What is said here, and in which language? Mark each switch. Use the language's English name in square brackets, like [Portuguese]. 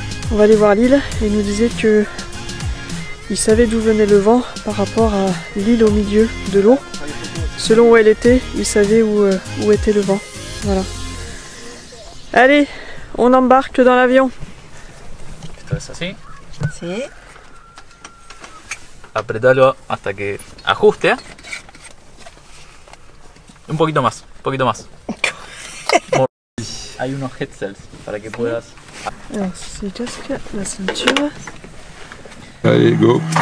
[French] On va aller voir l'île et il nous disait que il savait d'où venait le vent par rapport à l'île au milieu de l'eau. Selon où elle était, il savait où était le vent. Voilà. Allez, on embarque dans l'avion. [Spanish] Esto es así. Sí. Apretalo hasta que ajuste. Un poquito más, un poquito más. Hay unos headsets para que puedas. [French] Alors, c'est casque, la ceinture. Allez, go.